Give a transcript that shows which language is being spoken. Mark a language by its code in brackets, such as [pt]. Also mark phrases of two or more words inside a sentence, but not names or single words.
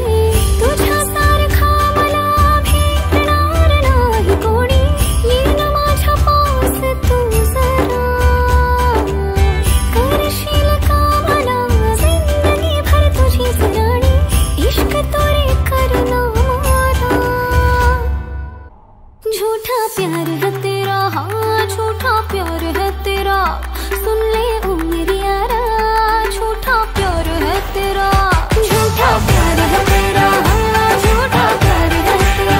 [mr] तुझ्या सारखा मला भेटणार नाही कोणी, येईन माझ्या पास तू जरा। करशील का मला जिंदगी भर तुझी सराणी, इश्क तोरे करना मारा। [hi] झूठा प्यार है तेरा, हाँ झूठा प्यार है तेरा। सुन ले ओ मेरे यारा, झूठा प्यार है तेरा, झूठा प्यार है तेरा, हाँ झूठा प्यार है तेरा।